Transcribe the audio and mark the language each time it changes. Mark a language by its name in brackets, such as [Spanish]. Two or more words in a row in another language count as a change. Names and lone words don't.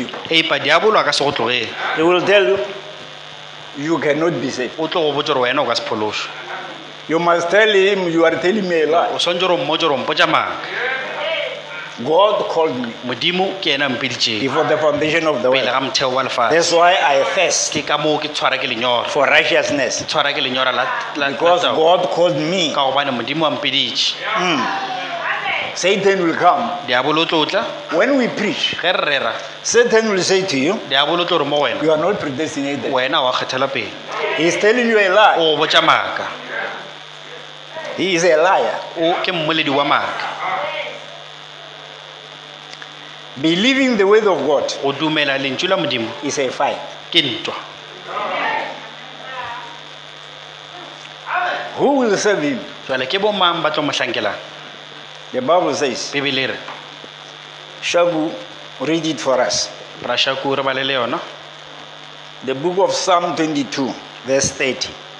[Northern Sotho] Empa diabolo a ka se go tlogele, [English] He will tell you, you cannot be saved. [Northern Sotho] o tlo go botsa gore wena o ka se phološwe. [English] You must tell him, you are telling me a lie. [Northern Sotho] O swantse gore o mmotse gore o mpotša maaka. [English] God called me [Northern Sotho] Modimo ke ena a mpeditšeng [English] before the foundation of the [Northern Sotho] pele [English] world. [Northern Sotho] ga motheo wa lefase. [English] That's why I thirst [Northern Sotho] Ke ka moo ke tshwara ke lenyora, [English] for righteousness. [Northern Sotho] tshwara ke lenyora la [English] Because [Northern Sotho] tao, [English] God called me. [Northern Sotho] ka gobane modimo a mpeditše. [English] Satan will come. [Northern Sotho] Diabolo o tlo tla, [English] When we preach, [Northern Sotho] ge re rera, [English] Satan will say to you, [Northern Sotho] diabolo o tlo re mo wena, [English] you are not predestinated. [Northern Sotho] wena wa kgethelwa pele, [English] He is telling you a lie. [Northern Sotho] o botša maaka, [English] He is a liar. [Northern Sotho] o ke mmoledi wa maaka. [English] Believing the word of God [Northern Sotho] Go dumela lentšu la modimo [English] is a fight. [Northern Sotho] ke ntwa. [English] Who will serve him? [Northern Sotho] Jwale ke bo mang ba tlo mo hlankelang? [English] The Bible says, [Northern Sotho] Bibele re [English] Shagu, read it for us. [Northern Sotho] ra Shaku re balele yona. [English] The book of Psalm 22, verse 30.